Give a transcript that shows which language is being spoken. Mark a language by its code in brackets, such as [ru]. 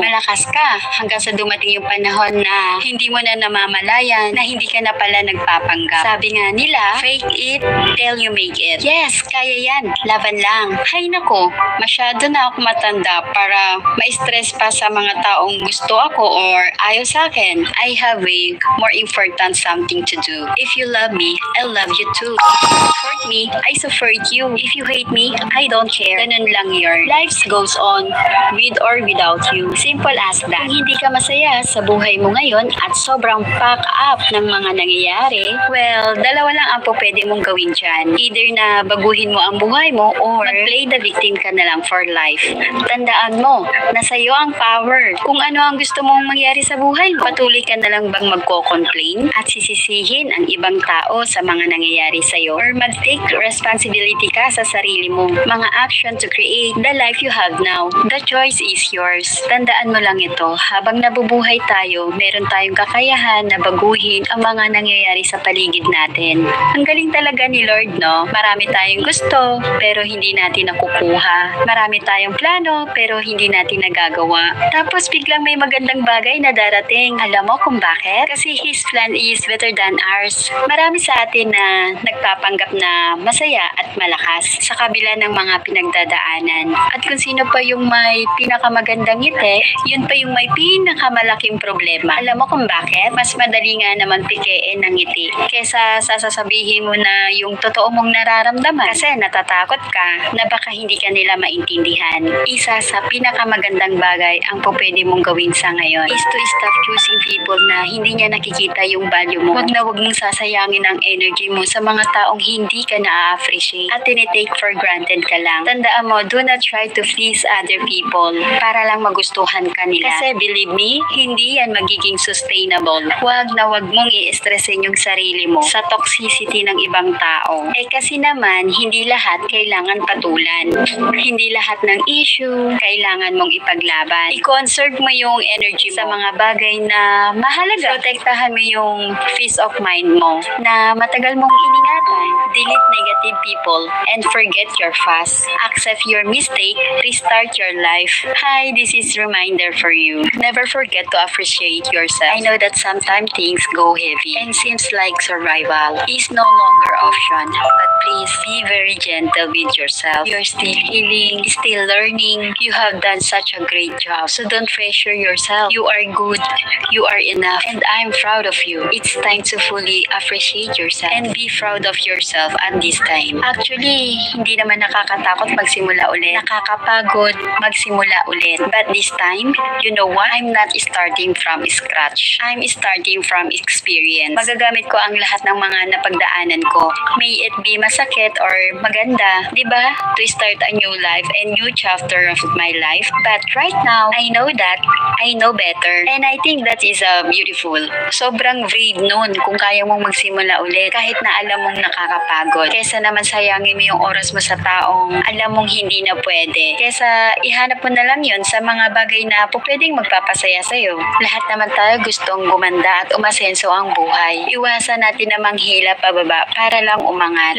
[tl] Malakas ka hanggang sa dumating yung panahon na hindi mo na namamalayan na hindi ka na pala nagpapanggap. Sabi nga nila, [en] fake it till you make it. Yes, [tl] kaya yan. Laban lang. Hay nako, masyado na ako matanda para ma-stress pa sa mga taong gusto ako or ayaw sa akin. [en] I have a more important something to do. If you love me, I love you too. Support me, I support you. If you hate me, I don't care. [tl] Ganun lang yun. [en] Life goes on with or without you. Simple as that. [tl] Kung hindi ka masaya sa buhay mo ngayon at sobrang pack up ng mga nangyayari, well, dalawa lang ang pwede mong gawin dyan. Either na baguhin mo ang buhay mo or mag-play [en] the victim [tl] ka na lang for life. Tandaan mo, nasa iyo ang power. Kung ano ang gusto mong mangyari sa buhay mo, patuloy ka na lang bang magko-complain at sisisihin ang ibang tao sa mga nangyayari sa iyo or mag-take responsibility ka sa sarili mo. [en] Mga action to create the life you have now. The choice is yours. [tl] Tandaan mo lang ito, habang nabubuhay tayo, meron tayong kakayahan na baguhin ang mga nangyayari sa paligid natin. Ang galing talaga ni Lord, no? Marami tayong gusto, pero hindi natin nakukuha. Marami tayong plano, pero hindi natin nagagawa. Tapos biglang may magandang bagay na darating. Alam mo kung bakit? [en] Kasi His plan is better than ours. [tl] Marami sa atin na nagpapanggap na masaya at malakas sa kabila ng mga pinagdadaanan. At kung sino pa yung may pinakamagandang ngiti, yun pa yung may pinakamalaking problema. Alam mo kung bakit? Mas madali nga naman pikein ng ngiti kesa sasabihin mo na yung totoo mong nararamdaman kasi natatakot ka na baka hindi ka nila maintindihan. Isa sa pinakamagandang bagay ang pwede mong gawin sa ngayon [en] is to stop choosing people [tl] na hindi niya nakikita yung value mo. Huwag na huwag mong sasayangin ang energy mo sa mga taong hindi ka na-appreciate at tinitake for granted ka lang. Tandaan mo, [en] do not try to please other people [tl] para lang magustuhan ka nila. Kasi [en] believe me, [tl] hindi yan magiging sustainable. Huwag na huwag mong i-stressin yung sarili mo sa toxicity ng ibang tao. Kasi naman, hindi lahat kailangan patulan. Hindi lahat ng issue kailangan mong ipaglaban. I-conserve mo yung energy mo sa mga bagay na mahalaga. Protektahan mo yung peace of mind mo na matagal mong iningatan. [en] Delete negative people and forget your past. Accept your mistake, restart your life. Hi, this is reminder for you. Never forget to appreciate yourself. I know that sometimes things go heavy and seems like survival is no longer option. But please be very gentle with yourself. You're still healing, still learning. You have done such a great job. So don't pressure yourself. You are good. You are enough. And I'm proud of you. It's time to fully appreciate yourself and be proud of yourself at this time. [tl] Actually, hindi naman nakakatakot magsimula ulit. Nakakapagod magsimula ulit. [en] But this time, you know what? I'm not starting from scratch. I'm starting from experience. [tl] Magagamit ko ang lahat ng mga napagdaanan ko. [en] May it be [tl] masakit or maganda, di ba? [en] To start a new life and new chapter of my life. But right now, I know that I know better. And I think that is beautiful. [tl] Sobrang brave nun kung kaya mong magsimula ulit kahit na alam mong nakakapagod. Kesa naman sayangin mo yung oras mo sa taong alam mong hindi na pwede. Kesa ihanap mo na lang yun sa mga bagay na pwedeng magpapasaya sa'yo. Lahat naman tayo gustong gumanda at umasenso aasenso ang buhay. Iwasan natin na manghila pababa para lang umangat.